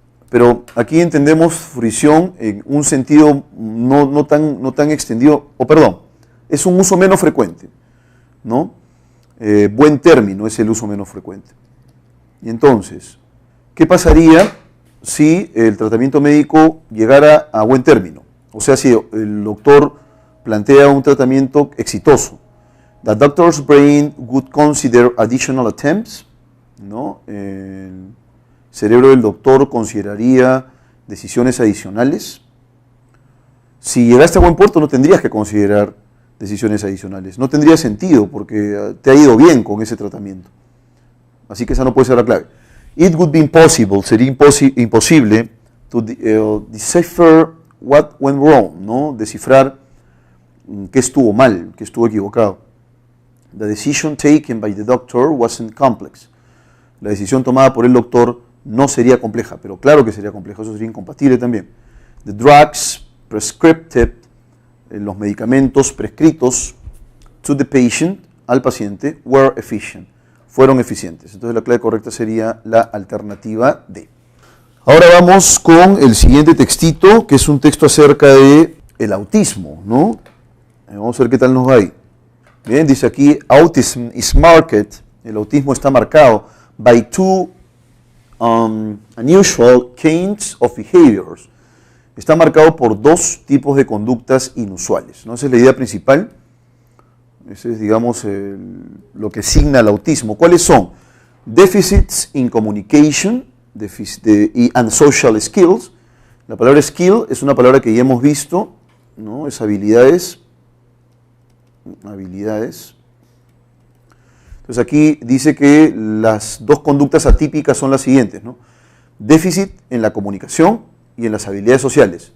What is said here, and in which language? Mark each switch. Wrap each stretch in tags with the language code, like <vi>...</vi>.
<es>Pero aquí entendemos fruición en un sentido no tan extendido, es un uso menos frecuente, ¿no? Buen término es el uso menos frecuente. Y entonces, ¿qué pasaría si el tratamiento médico llegara a buen término? O sea, si el doctor plantea un tratamiento exitoso.</es> <en>The doctor's brain would consider additional attempts, ¿no?</en> <es>El cerebro del doctor consideraría decisiones adicionales. Si llegaste a buen puerto no tendrías que considerar decisiones adicionales. No tendría sentido porque te ha ido bien con ese tratamiento. Así que esa no puede ser la clave.</es> <en>It would be impossible,</en> <es>sería imposible</es> <en>to decipher what went wrong, ¿no?</en> <es>Descifrar qué estuvo mal, qué estuvo equivocado.</es> <en>The decision taken by the doctor wasn't complex.</en> <es>La decisión tomada por el doctor no sería compleja, pero claro que sería compleja, eso sería incompatible también.</es> <en>The drugs prescribed,</en> <es>los medicamentos prescritos</es> <en>to the patient,</en> <es>al paciente,</es> <en>were efficient,</en> <es>fueron eficientes. Entonces la clave correcta sería la alternativa D. Ahora vamos con el siguiente textito, que es un texto acerca de el autismo, ¿no? Vamos a ver qué tal nos va ahí. Bien, dice aquí,</es> <en>autism is marked,</en> <es>el autismo está marcado</es> <en>by two unusual kinds of behaviors.</en> <es>Está marcado por dos tipos de conductas inusuales, ¿no? Esa es la idea principal. Ese es, digamos, lo que signa el autismo. ¿Cuáles son?</es> <en>Deficits in communication and social skills.</en> <es>La palabra skill es una palabra que ya hemos visto, ¿no? Es habilidades. Habilidades. Entonces aquí dice que las dos conductas atípicas son las siguientes, ¿no? Déficit en la comunicación y en las habilidades sociales.</es>